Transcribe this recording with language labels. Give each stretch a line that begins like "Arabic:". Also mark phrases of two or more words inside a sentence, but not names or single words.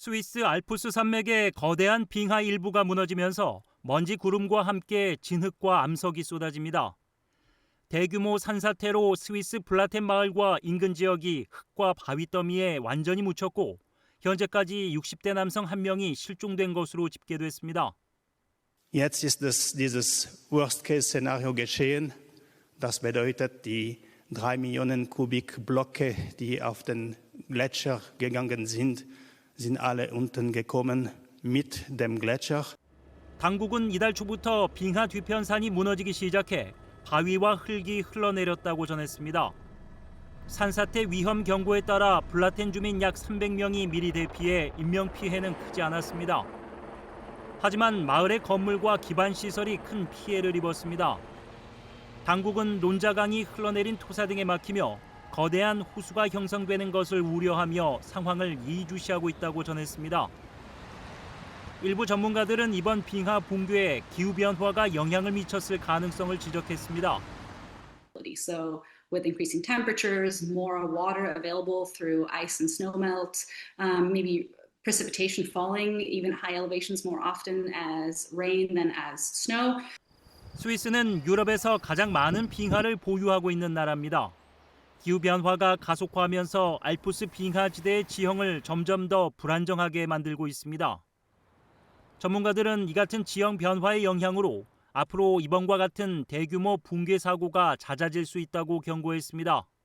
Korean: 스위스 알프스 산맥의 거대한 빙하 일부가 무너지면서 먼지 구름과 함께 진흙과 암석이 쏟아집니다. 대규모 산사태로 스위스 블라텐 마을과 인근 지역이 흙과 바위 더미에 완전히 묻혔고 현재까지 60대 남성 1명이 실종된 것으로 집계됐습니다.
German: Jetzt ist dieses Worst-Case-Szenario geschehen. Das bedeutet, die 3 Millionen Kubikblöcke, die auf den Gletscher gegangen sind alle unten gekommen mit dem Gletscher.
Korean: 당국은 이달 초부터 빙하 뒤편산이 무너지기 시작해 바위와 흙이 흘러내렸다고 전했습니다. 산사태 위험 경고에 따라 블라텐 주민 약 300명이 미리 대피해 인명피해는 크지 않았습니다. 하지만 마을의 건물과 기반 시설이 큰 피해를 입었습니다. 당국은 론자강이 흘러내린 토사 등에 막히며 거대한 호수가 형성되는 것을 우려하며 상황을 예의주시하고 있다고 전했습니다. 일부 전문가들은 이번 빙하 붕괴에 기후변화가 영향을 미쳤을 가능성을 지적했습니다.
English: So with increasing temperatures, more water available through ice and snow melt, maybe precipitation falling even high elevations more often as rain than as snow.
Korean: 스위스는 유럽에서 가장 많은 빙하를 보유하고 있는 나라입니다. 기후변화가 가속화하면서 알프스 빙하지대의 지형을 점점 더 불안정하게 만들고 있습니다. 전문가들은 이 같은 지형 변화의 영향으로 앞으로 이번과 같은 대규모 붕괴 사고가 잦아질 수 있다고 경고했습니다.